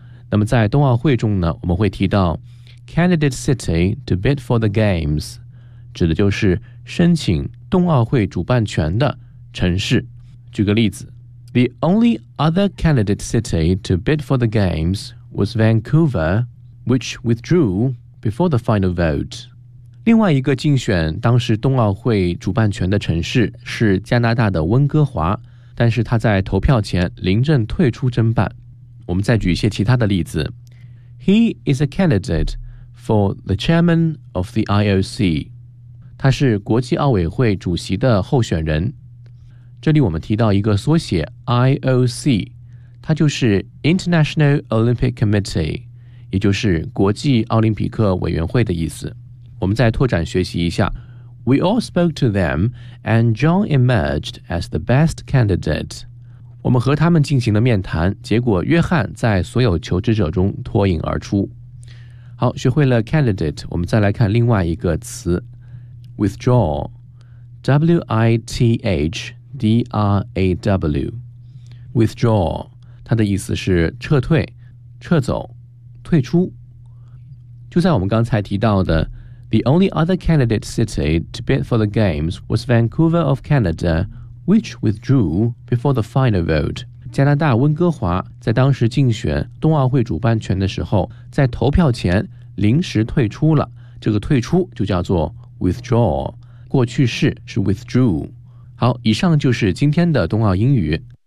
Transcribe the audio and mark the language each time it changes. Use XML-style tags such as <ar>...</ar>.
<zh>那么在冬奥会中呢我们会提到</zh> <en>Candidate City to bid for the Games</en> <zh>指的就是申请冬奥会主办权的城市举个例子</zh> <en>The only other candidate city to bid for the Gameswas Vancouver, which withdrew before the final vote.</en> <zh>另外一个竞选当时冬奥会主办权的城市是加拿大的温哥华，但是他在投票前临阵退出争办。我们再举一些其他的例子。</zh> <en>He is a candidate for the chairman of the IOC.</en> <zh>他是国际奥委会主席的候选人。这里我们提到一个缩写 IOC,它就是 International Olympic Committee, 也就是国际奥林匹克委员会的意思。我们再拓展学习一下。</zh> <en>We all spoke to them, and John emerged as the best candidate.</en> <zh>我们和他们进行了面谈，结果约翰在所有求职者中脱颖而出。好，学会了 candidate, 我们再来看另外一个词。</zh> <en>Withdraw, W-I-T-H-D-R-A-W, withdraw.</en> <zh>它的意思是撤退、撤走、退出。就在我们刚才提到的</zh> <en>The only other candidate city to bid for the Games was Vancouver of Canada, which withdrew before the final vote.</en> <zh>加拿大温哥华在当时竞选冬奥会主办权的时候在投票前临时退出了。这个退出就叫做 withdraw, 过去式是 withdrew。好，以上就是今天的冬奥英语。</zh>